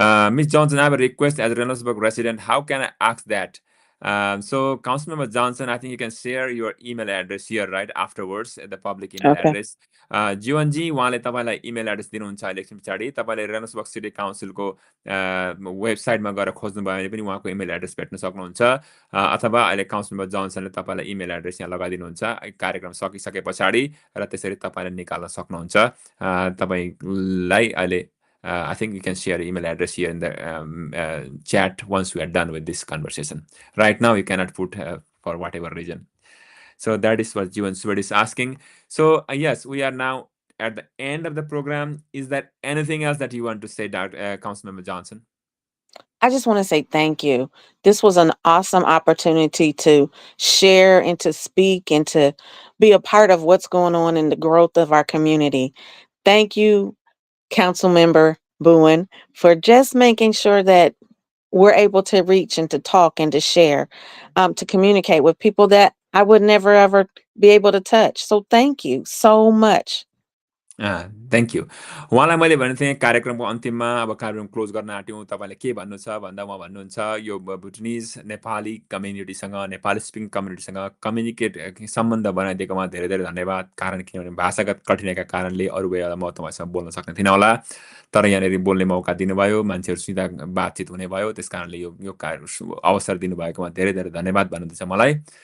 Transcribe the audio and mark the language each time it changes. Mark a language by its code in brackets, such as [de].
[en] Ms. Johnson, I have a request as a Reynoldsburg resident. How can I ask that? So, Councilmember Johnson, I think you can share your email address here, right, afterwards, the public email address. [ne] जीवनजी उहाँले तपाईँलाई email address दिनुहुन्छ election पछाडि। तपाईँले रेनल्ड्सबर्ग city काउन्सिलको वेबसाइटमा गएर खोज्नुभयो भने पनि उहाँको इमेल एड्रेस भेट्न सक्नुहुन्छ। अथवा अहिले काउन्सिलर जोन्सनले तपाईँलाई इमेल एड्रेस यहाँ लगाइदिनुहुन्छ कार्यक्रम सकिसके पछाडि र त्यसरी तपाईँले निकाल्न सक्नुहुन्छ। तपाईँलाई अहिले [en] I think you can share your email address here in the chat once we are done with this conversation. Right now, you cannot put for whatever reason. So that is what Jivan Swed is asking. So yes, we are now at the end of the program. Is there anything else that you want to say, Councilmember Johnson? I just want to say thank you. This was an awesome opportunity to share and to speak and to be a part of what's going on in the growth of our community. Thank you, Councilmember Bowen, for just making sure that we're able to reach and to talk and to share, to communicate with people that I would never ever be able to touch. So thank you so much. Thank you. [ne] उहाँलाई मैले भनेको थिएँ कार्यक्रमको अन्तिममा अब कार्यक्रम close गर्न आँट्यौँ, तपाईँले के भन्नु छ भन्दा उहाँ भन्नुहुन्छ यो भुटनिज नेपाली कम्युनिटीसँग, नेपाली स्पिकिङ कम्युनिटीसँग कम्युनिकेट सम्बन्ध बनाइदिएकोमा धेरै धेरै धन्यवाद। कारण किनभने भाषागत कठिनाइका कारणले अरू बेला म तपाईँसँग बोल्न सक्ने थिइनँ होला, तर यहाँनिर बोल्ने मौका दिनुभयो, मान्छेहरूसित बातचित हुने भयो, त्यस कारणले यो अवसर दिनुभएकोमा धेरै धेरै धन्यवाद भन्नुहुँदैछ मलाई।